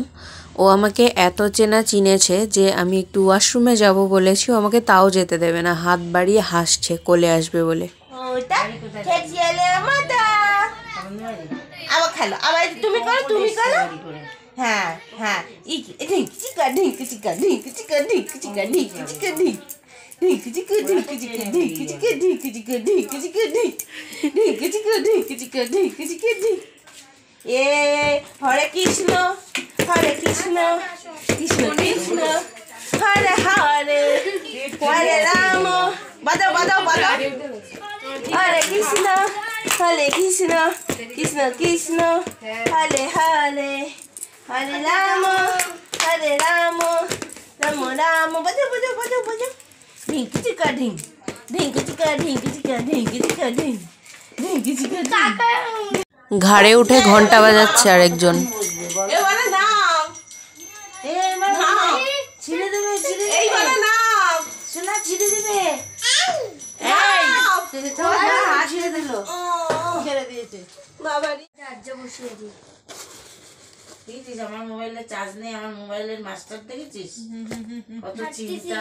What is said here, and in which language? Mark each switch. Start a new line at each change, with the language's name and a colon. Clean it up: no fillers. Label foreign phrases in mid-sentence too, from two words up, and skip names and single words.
Bangla: ও আমাকে এত চিনেছে যে আমি একটু ওয়াশরুমে যাব বলেছি, ও আমাকে তাও যেতে দেবে না, হাত বাড়িয়ে হাসছে কোলে আসবে বলে। আবার খেলো, আবার তুমি করো, তুমি করো। হ্যাঁ হ্যাঁ, ঢিঙ্কি চিকা ঢিঙ্কি চিকা ঢিঙ্কি চিকা ঢিঙ্কি চিকা ঢিঙ্কি চিকা ঢিঙ্কি ঢিঙ্কি চিকা ঢিঙ্কি চিকা ঢিঙ্কি চিকা ঢিঙ্কি চিকা ঢিঙ্কি চিকা ঢিঙ্কি চিকা ঢিঙ্কি চিকা ঢিঙ্কি চিকা ঢিঙ্কি।
Sanskrit: এ হরে কৃষ্ণ কৃষ্ণ কৃষ্ণ হরে হরে, হরে রাম।
Bangla: বাজাও বাজাও বাজাও।
Sanskrit: হরে কৃষ্ণ কৃষ্ণ কৃষ্ণ হরে হরে, হরে রাম রাম রাম।
Bangla: বাজাও বাজাও বাজাও বাজাও। ঢিঙ্কি চিকা ঢিঙ্ক, ঢিঙ্কি চিকা ঢিঙ্কি চিকা ঢিঙ্কি চিকা ঢিঙ্ক, ঢিঙ্কি চিকা ঢিঙ্ক। ঘাড়ে উঠে ঘন্টা বাজাচ্ছে আরেকজন। এবারে না ছিঁড়ে দেবে ছিঁড়ে দেবে এইভাবে নাও। সোনা ছিঁড়ে দেবে ছিঁড়ে দিল ছেড়ে দিয়েছে দেখেছিস আমার মোবাইলে চার্জ নেই আমার মোবাইলের মাস্টার দেখেছিস কত চিন্তা